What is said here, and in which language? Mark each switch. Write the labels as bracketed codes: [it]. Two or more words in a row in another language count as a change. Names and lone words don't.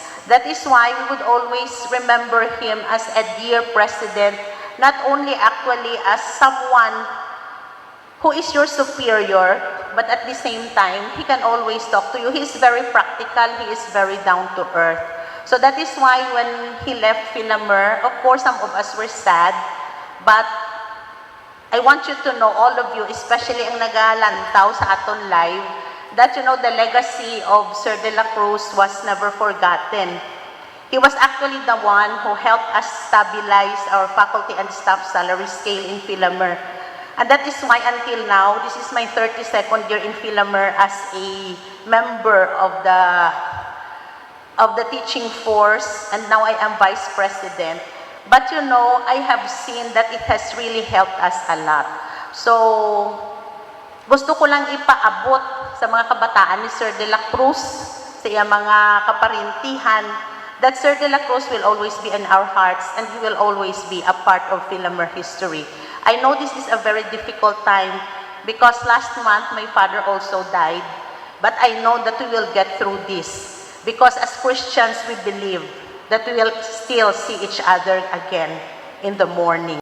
[en] That is why we would always remember him as a dear president, not only actually as someone who is your superior, but at the same time, he can always talk to you. He is very practical, he is very down to earth. So that is why when he left Philomer, of course some of us were sad, but I want you to know, all of you, especially [hil] ang nagalantaw sa aton live, [en] that you know the legacy of Sir De La Cruz was never forgotten. He was actually the one who helped us stabilize our faculty and staff salary scale in Philomer. And that is why until now, this is my 32nd year in Philomer as a member of the teaching force, and now I am vice president. But you know, I have seen that it has really helped us a lot. So, [hil] gusto ko lang ipaabot sa mga kabataan ni Sir De La Cruz, sa iyang mga kaparintihan, [en] that Sir De La Cruz will always be in our hearts and he will always be a part of Philomer history. I know this is a very difficult time because last month my father also died, but I know that we will get through this because as Christians we believe that we will still see each other again in the morning.